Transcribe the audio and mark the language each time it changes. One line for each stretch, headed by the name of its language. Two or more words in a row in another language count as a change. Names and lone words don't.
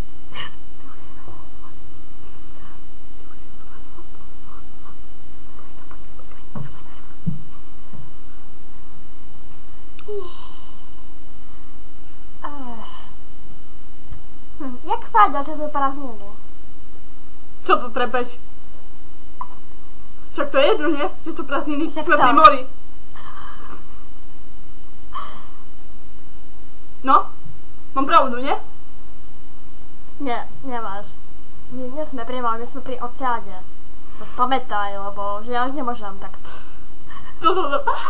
Czech: Jak fajda, že jsou prázdniny? Co to trepeš? Však to je jedno, ne? Že jsou prázdniny, Však jsme to.
Slovak: pri mori. No?
Czech: Mám pravdu, ne? Ne, nemáš.
Slovak: My nie sme pri mori, my sme pri oceáne. Sa spamätaj, lebo že ja už nemôžem takto.
Czech: Co to za...